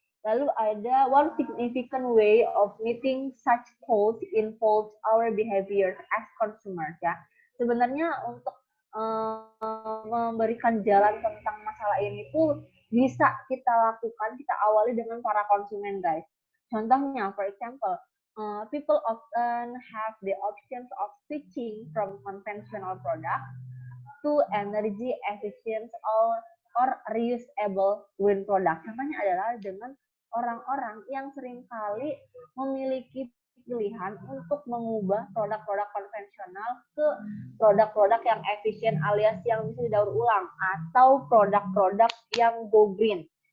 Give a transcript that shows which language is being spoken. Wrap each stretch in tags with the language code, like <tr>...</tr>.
<id>Lalu ada</id> <en>one significant way of meeting such goals involves our behavior as consumers ya.</en> <id>Sebenarnya untuk memberikan jalan tentang masalah ini tuh bisa kita lakukan, kita awali dengan para konsumen guys. Contohnya,</id> <en>for example, people often have the options of switching from conventional products to energy efficient or reusable green product.</en> <id>Contohnya adalah dengan orang-orang yang seringkali memiliki pilihan untuk mengubah produk-produk konvensional ke produk-produk yang efisien alias yang bisa didaur ulang atau produk-produk yang go green.</id>